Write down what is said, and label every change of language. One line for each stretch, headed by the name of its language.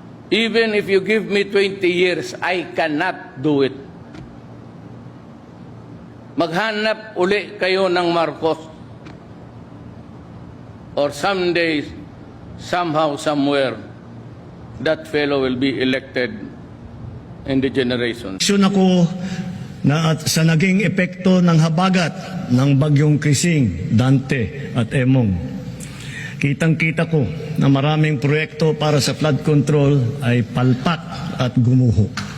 English: Even if you give me 20 years, I cannot do it.
Filipino: Maghanap uli kayo ng Marcos.
English: Or someday, somehow, somewhere, that fellow will be elected in the generation.
Filipino: Aksyon ako na at sa naging epekto ng habagat ng bagyong Krising, Dante at Emong. Kitang-kita ko na maraming proyekto para sa flood control ay palpak at gumuho.